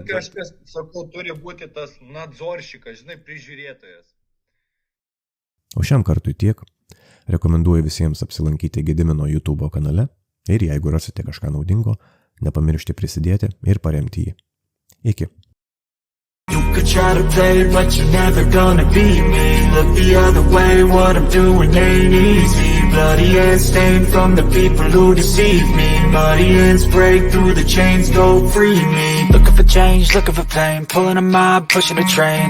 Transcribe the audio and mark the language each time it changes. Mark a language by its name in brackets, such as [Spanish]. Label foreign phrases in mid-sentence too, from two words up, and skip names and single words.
[Lithuanian] Bet kažkas, sakau, turi būti tas nadzoršikas, žinai, prižiūrėtojas. O šiam kartui tiek. Rekomenduoju visiems apsilankyti Gedimino YouTube kanale ir jeigu rasite kažką naudingo, nepamiršti prisidėti ir paremti jį. Iki. [English] You could try to play, but you're never gonna beat me. Look the other way, what I'm doing ain't easy. Bloody hands stained from the people who deceive me. Muddy hands break through the chains, go free me. Looking for change, looking for pain. Pulling a mob, pushing a train.